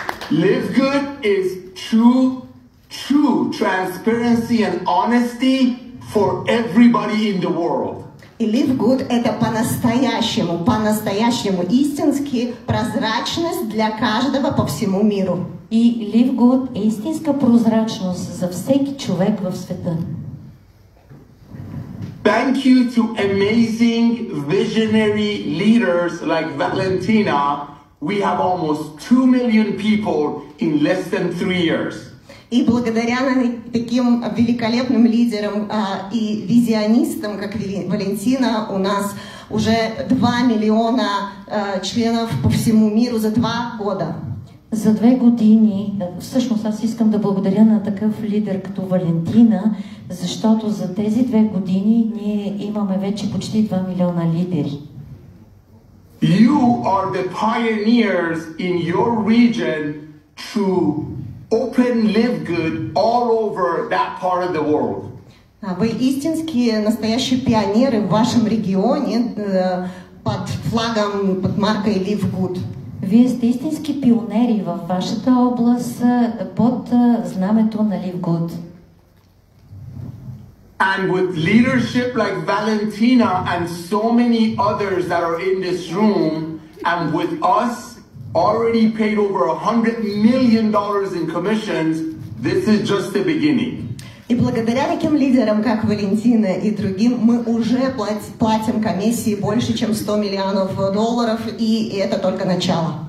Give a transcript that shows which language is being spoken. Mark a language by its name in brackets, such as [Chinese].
[English] Live Good is true transparency and honesty for everybody in the world. [Russian] И Live Good это по-настоящему истински прозрачность для каждого по всему миру. [Bulgarian] И Live Good е истинска прозрачност за всеки човек в света. [English] Thank you to amazing visionary leaders like Valentina. We have almost 2 million people in less than 3 years. [Russian] И благодаря таким великолепным лидерам и визионистам, как Валентина, у нас уже 2 миллиона членов по всему миру за 2 года. [Bulgarian] За 2 години, всъщност аз искам да благодаря на такъв лидер като Валентина, защото за тези 2 години ние имаме вече почти 2 милиона лидери. [English] You are the pioneers in your region to open Live Good all over that part of the world. [Russian] Вы истинские настоящие пионеры в вашем регионе под флагом, под маркой Live Good. [Bulgarian] Вие сте истински пионери във вашата област под знамето на Live Good. [English] And with leadership like Valentina and so many others that are in this room, and with us already paid over $100 million in commissions, this is just the beginning. [Russian] И благодаря таким лидерам, как Валентина и другим, мы уже платим комиссии больше, чем $100 миллионов, и это только начало.